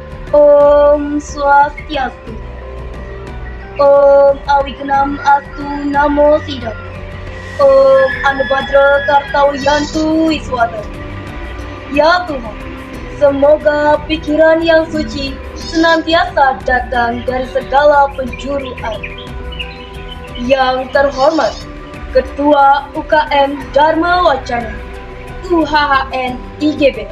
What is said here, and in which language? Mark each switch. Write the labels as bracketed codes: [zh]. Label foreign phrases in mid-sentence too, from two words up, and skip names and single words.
[sa] ॐ स्वस्त्यस्तु. ॐ अविघ्नमस्तु नमः सिद्धम्. ॐ आ नो भद्राः क्रतवो यन्तु विश्वतः. [id] Ya Tuhan, semoga pikiran yang suci senantiasa datang dari segala penjuru air. Yang terhormat, Ketua UKM Dharma Wacana UHHN IGBS.